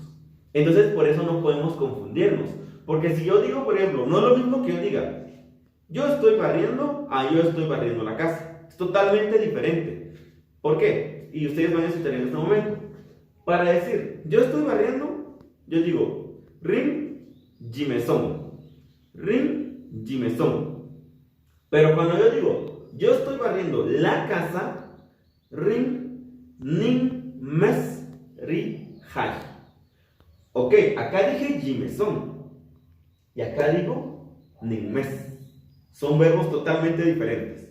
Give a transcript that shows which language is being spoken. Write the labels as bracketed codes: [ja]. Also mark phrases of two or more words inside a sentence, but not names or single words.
[es] Entonces, por eso no podemos confundirnos. Porque si yo digo, por ejemplo, no es lo mismo que yo diga, yo estoy barriendo a yo estoy barriendo la casa. Es totalmente diferente. ¿Por qué? Y ustedes van a escuchar en este momento. Para decir, yo estoy barriendo, yo digo, [maz] rin, jimesón. Rin, jimesón. [es] Pero cuando yo digo, yo estoy barriendo la casa, [maz] rin, nin, mes, ri, jai. [es] Ok, acá dije jimesón. Y acá digo [maz] nin, mes. [es] Son verbos totalmente diferentes.